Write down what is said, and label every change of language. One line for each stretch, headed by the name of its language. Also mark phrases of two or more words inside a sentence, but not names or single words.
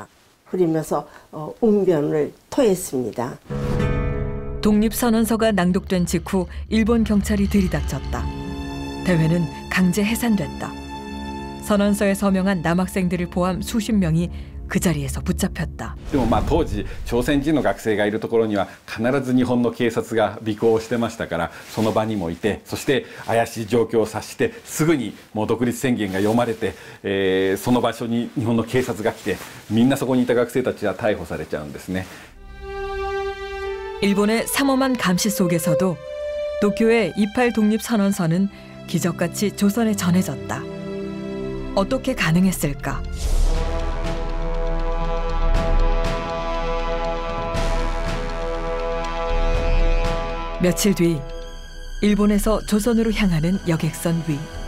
Korean: 그러면서 웅변을 토했습니다. 독립선언서가 낭독된 직후 일본 경찰이 들이닥쳤다. 대회는 강제 해산됐다. 선언서에 서명한 남학생들을 포함 수십 명이 그 자리에서 붙잡혔다.
Japanese: でも当時朝鮮人の学生がいるところには必ず日本の警察が尾行してましたから、その場にもいて、そして怪しい状況を察してすぐにもう独立宣言が読まれて、その場所に日本の警察が来て、みんなそこにいた学生たちは逮捕されちゃうんですね。
Korean: 일본의 삼엄한 감시 속에서도 도쿄의 28 독립선언서는 기적같이 조선에 전해졌다. 어떻게 가능했을까? 며칠 뒤 일본에서 조선으로 향하는 여객선 위.